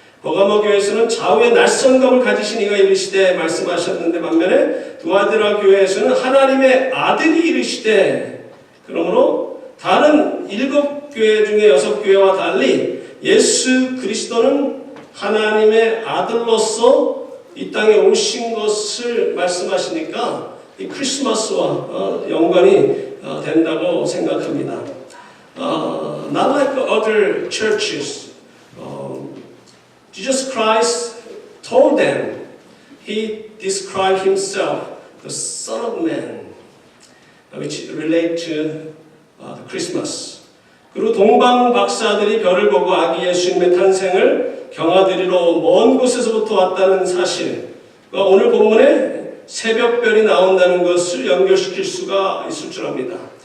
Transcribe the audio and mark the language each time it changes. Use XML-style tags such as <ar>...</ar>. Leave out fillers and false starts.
<ko>버가모 교회에서는 좌우의 낯선감을 가지신 이가 이르시되 말씀하셨는데, 반면에 두아디라 교회에서는 하나님의 아들이 이르시되, 그러므로 다른 7교회 중에 6교회와 달리 예수 그리스도는 하나님의 아들로서 이 땅에 오신 것을 말씀하시니까 이 크리스마스와 연관이 된다고 생각합니다.</ko> <en>Not like other churches, Jesus Christ told them, He described Himself, the Son of Man, which relate to Christmas.</en> <ko>그리고 동방 박사들이 별을 보고 아기 예수님의 탄생을 경하들이로 먼 곳에서부터 왔다는 사실, 오늘 본문에 새벽별이 나온다는 것을 연결시킬 수가 있을 줄 압니다.</ko>